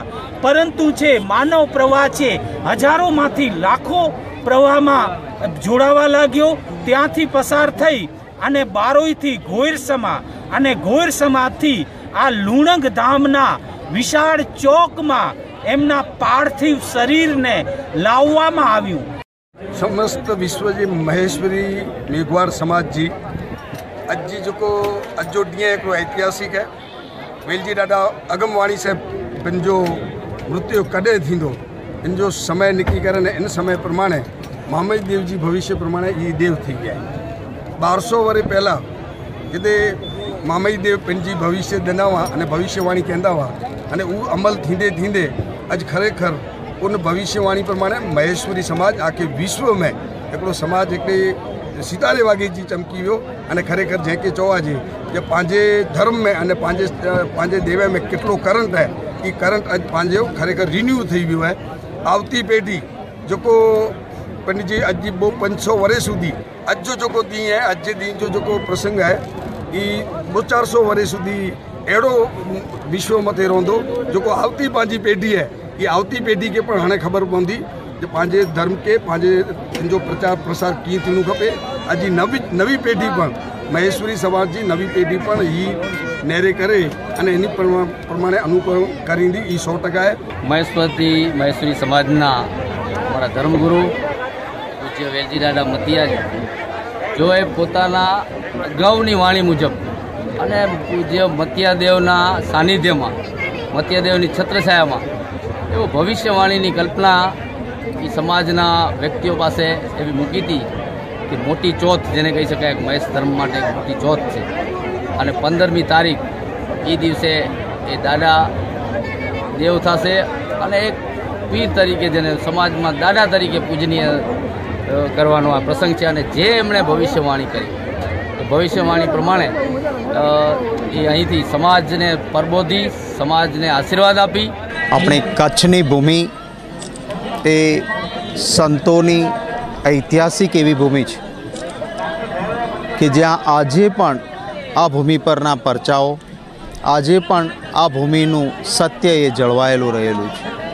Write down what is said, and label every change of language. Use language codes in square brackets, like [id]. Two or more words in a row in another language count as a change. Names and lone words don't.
[gu] પરંતુ છે માનવ પ્રવાહ છે, હજારોમાંથી લાખો પ્રવાહમાં જોડાવા લાગ્યો. ત્યાંથી પસાર થઈ અને બારોઈથી ઘોઈરસમા અને ઘોઈરસમાથી આ લુણંગ ધામના વિશાળ ચોકમાં એમના પાર્થિવ શરીરને લાવવામાં આવ્યું. [kfr] समस्त विश्व जी महेश्वरी मेघवार समाज जी अज जी जो अजो ॾींहुं हिकिड़ो ऐतिहासिक है. वेलजी ॾाढा अगमवाणी से इन जो मृत्यु कॾहिं थींदो इन जो समय निकिरी करे ने इन समय प्रमाणे महामहिम देव जी भविष्य प्रमाणे ये देव थी गया है. 1200 वर्ष पहला जिते महामहिम देव पंहिंजी भविष्य ॾिना हुआ अने भविष्यवाणी कहंदा हुआ अने उहो अमल थींदे थींदे अॼु खरेखर उन भविष्यवाणी प्रमाणे महेश्वरी समाज आखे विश्व में हिकिड़ो समाज हिकिड़े सितारे वागे जी चमकी वियो. अने खरेखर जंहिंखे चवाजे जे पंहिंजे धर्म में अने पंहिंजे देव में केतिरो करंट है, ये करंट अॼु पंहिंजो खरेखर रिन्यू थी वियो है. आवती पेढ़ी जेको पंहिंजी अॼु जी 500 वर्ष सुधी अॼु जो जेको ॾींहुं है, अॼु जे ॾींहुं जो जेको प्रसंग है, ये 400 वर्ष सुधी अहिड़ो विश्व मथे रहंदो जेको आवती पंहिंजी पेढ़ी है. ये आवती पेढ़ी के पण हाणे ख़बर पवंदी जो पंहिंजे धर्म के पंहिंजे जो प्रचार प्रसार कीअं थियणो खपे. अॼु नवी पेढ़ी पण महेश्वरी समाज जी नवी पेढ़ी पण ही नेरे करे अने इन प्रमाणे अनुकरण करींदी. ई 100% है. [gu] મહેશ્વરી સમાજના હમારા ધર્મગુરુ પૂજ્ય વેલજી દાદા મતિયાજી જો એ પોતાના અગાઉની વાણી મુજબ અને પૂજ્ય મતિયાદેવના સાનિધ્યમાં મતિયાદેવની છત્રછાયામાં એવો ભવિષ્યવાણીની કલ્પના ઈ સમાજના વ્યક્તિઓ પાસે એવી મૂકી થી કિ મોટી ચૌથ જેને કહી શકાય મહેશ ધર્મ માટે મોટી ચૌથ છે. અને 15મી તારીખ ઈ દિવસે એ દાદા દેવ થશે અને એક પીર તરીકે જેને સમાજમાં દાદા તરીકે પૂજનીય કરવાનો આ પ્રસંગ છે. અને જે એમણે ભવિષ્યવાણી કરી ભવિષ્યવાણી પ્રમાણે એ અહીંથી સમાજને પરબોધી સમાજને આશીર્વાદ આપી. આપણી કચ્છની ભૂમિ એ સંતોની ઐતિહાસિક એવી ભૂમિ છે કે જ્યાં આજે પણ આ ભૂમિ પરના પરચાઓ, આજે પણ આ ભૂમિનું સત્ય એ જળવાયેલું રહેલું છે.